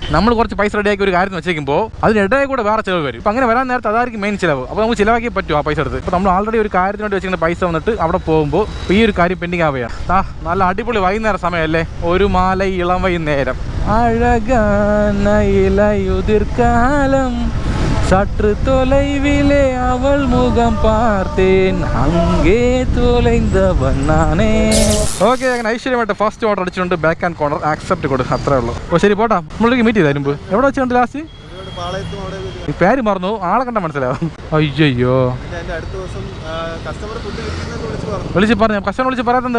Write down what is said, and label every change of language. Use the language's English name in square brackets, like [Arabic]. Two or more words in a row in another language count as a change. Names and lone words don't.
[Malayalam] നമ്മൾ കുറച്ച് പൈസ റെഡിയാക്കി ഒരു കാര്യം വെച്ചേക്കുമ്പോൾ അതിനിടയിൽ കൂടെ വേറെ ചിലവ് വരും. അപ്പോൾ അങ്ങനെ വരാൻ നേരത്തെ അതായിരിക്കും മെയിൻ ചിലവ്. അപ്പോൾ നമുക്ക് ചിലവാക്കി പറ്റും ആ പൈസ എടുത്ത്. അപ്പോൾ നമ്മൾ ആൾറെഡി ഒരു കാര്യത്തിന് വേണ്ടി വെച്ചിരിക്കുന്ന പൈസ വന്നിട്ട് അവിടെ പോകുമ്പോൾ ഈ ഒരു കാര്യം പെൻഡിങ് ആവുകയാണ്. നല്ല അടിപൊളി വൈകുന്നേരം സമയമല്ലേ, ഒരു മാല ഇളം വൈകുന്നേരം. [Tamil] அழகான இலையுதிர்க்காலம் சற்று தொலைவிலே அவள் முகம் பார்த்தேன் அங்கே தொலைந்தவன் நானே. [Malayalam] ഓക്കെ, അങ്ങനെ ഐശ്വര്യമായിട്ട് [English] first order [Malayalam] അടിച്ചിട്ടുണ്ട്. [English] back and corner [Malayalam] ആക്സെപ്റ്റ് കൊടുക്കും, അത്രേ ഉള്ളൂ. അപ്പോൾ ശരി പോട്ടാ, നമ്മളിലേക്ക് മീറ്റ് ചെയ്താൽ മുമ്പ് എവിടെ വെച്ചുകൊണ്ട് ലാസ്റ്റ് ഈ പേര് മറന്നു, ആളെ കണ്ടാൽ മനസ്സിലാവും. അയ്യോ വിളിച്ച് പറഞ്ഞു, കസ്റ്റമർ വിളിച്ച് പറയാറുണ്ട്.